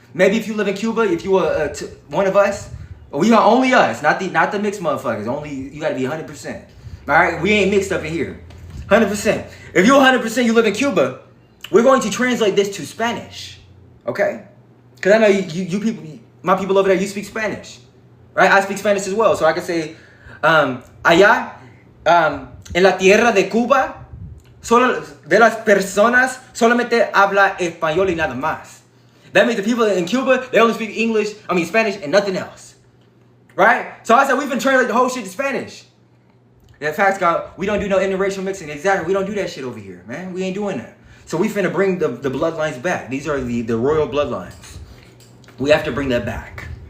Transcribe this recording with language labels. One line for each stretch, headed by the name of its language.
English: Maybe if you live in Cuba, if you were one of us, we are only us, not the mixed motherfuckers. Only, you gotta be 100%. All right? We ain't mixed up in here. 100%. If you're 100%, you live in Cuba, we're going to translate this to Spanish. Okay? Because I know you people, my people over there, you speak Spanish. Right? I speak Spanish as well. So I can say,
Spanish: allá, en la tierra de Cuba, solo de las personas solamente habla español y nada más.
English: That means the people in Cuba, they only speak Spanish and nothing else. Right? So I said, we've been translating the whole shit to Spanish. That facts got, we don't do no interracial mixing. Exactly. We don't do that shit over here, man. We ain't doing that. So we finna bring the bloodlines back. These are the royal bloodlines. We have to bring that back.